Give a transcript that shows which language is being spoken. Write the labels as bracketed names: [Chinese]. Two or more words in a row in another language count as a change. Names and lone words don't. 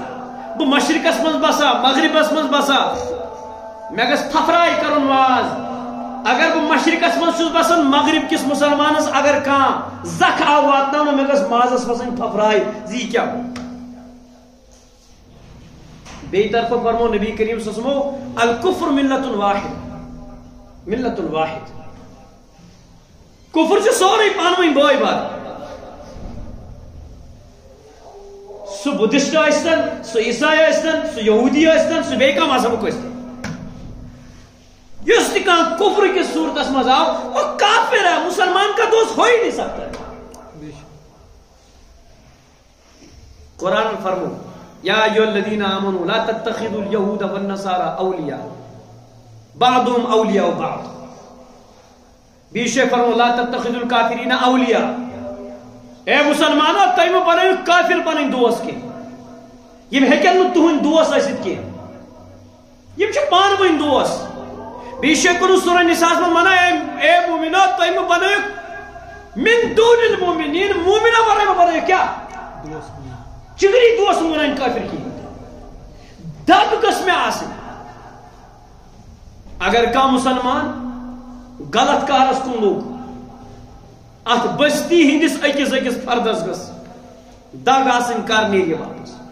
[Kashmiri] بہٕ مشرقس منٛز بسا مغربس منٛز بسا مےٚ گژھِ پھپھراے کرُن واز. اگر بہٕ مشرقس منٛز چھُس بسان مغرب کِس مسلمانس اگر کانٛہہ زکھ آو واتناونہٕ مےٚ گژھِ مازس وسٕنۍ پھپھراے زِ یہِ کیٛاہ گوٚو. بیٚیہِ طرفہٕ فرمو نبی کریم [Arabic] صلی اللہ علیہ وسلم الکفر ملت واحد. [Kashmiri] کفر چھُ سورُے پانہٕ ؤنۍ بٲے بارٕ. سُہ بدھسٹ ٲسۍتن سُہ عیسائی ٲسۍتن سُہ یہودی ٲسۍتن سُہ بیٚیہِ کانٛہہ مذہبُک ٲسۍتن یُس تہِ کانٛہہ کفر کِس صوٗرتس منٛز آو [Urdu] وہ کافر ہے. مسلمان کا دوست ہو ہی نہیں سکتا. [Arabic] قرآن فرمو یا ایھا الذین آمنوا لا تتخذوا اليهود والنصارى اولیاء بعضهم اولیاء بعض. بیشے فرمو لا تتخذوا الکافرین اولیاء. [Kashmiri] اے مسلمانو تُہۍ مہٕ بنٲیِو کافر پنٕنۍ دوست کینٛہہ. یِم ہیٚکن نہٕ تُہٕنٛدۍ دوست ٲسِتھ کینٛہہ. یِم چھِ پانہٕ ؤنۍ دوست. بیشے کُنُ سورہ نِساءَس منٛز وَنان اے مومنو تُہۍ مہٕ بنٲیِو [Arabic] من دون المؤمنین [Kashmiri] مومنو ورٲے مہٕ بنٲیِو کیٛاہ چِگری دوست مہٕ بنٲیِن کافر کِہیٖنۍ. دگ گٔژھ مےٚ آسٕنۍ. اگر کانٛہہ مُسلمان غلط کارس کُن لوٚگ اتھ بستی ہندس أکِس أکِس فردس گٔژھ دگ آسٕنۍ کر نیرِ واپس.